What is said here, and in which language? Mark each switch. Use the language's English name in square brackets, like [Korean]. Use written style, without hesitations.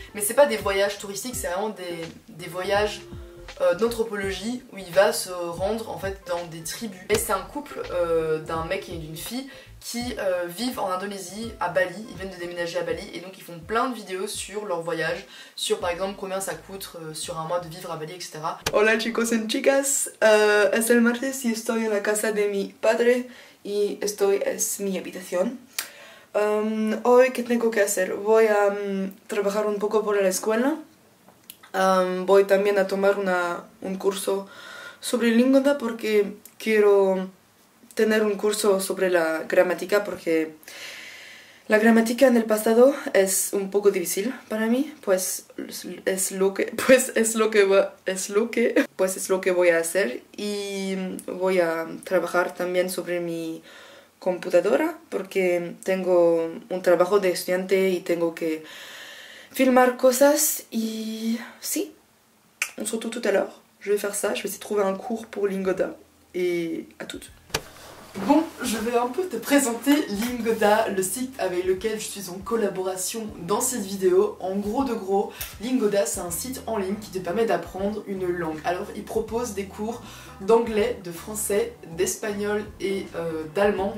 [French] Mais c'est pas des voyages touristiques, c'est vraiment des voyages d'anthropologie où il va se rendre en fait dans des tribus. Et c'est un couple d'un mec et d'une fille qui vivent en Indonésie, à Bali, ils viennent de déménager à Bali et donc ils font plein de vidéos sur leur voyage, sur par exemple combien ça coûte sur un mois de vivre à Bali, etc. [Spanish] Hola chicos y chicas, es el martes y estoy en la casa de mi padre y es mi habitación. Hoy, ¿qué tengo que hacer? Voy a trabajar un poco por la escuela. Voy también a tomar un curso sobre Lingoda porque quiero tener un curso sobre la gramática porque la gramática en el pasado es un poco difícil para mí, pues es lo que voy a hacer y voy a trabajar también sobre mi computadora porque tengo un trabajo de estudiante y tengo que filmar cosas y sí, [French] on se retrouve tout à l'heure. Je vais faire ça, je vais essayer de trouver un cours pour Lingoda et à toutes. Bon, je vais un peu te présenter Lingoda, le site avec lequel je suis en collaboration dans cette vidéo. En gros de gros, Lingoda c'est un site en ligne qui te permet d'apprendre une langue. Alors il propose des cours d'anglais, de français, d'espagnol et d'allemand.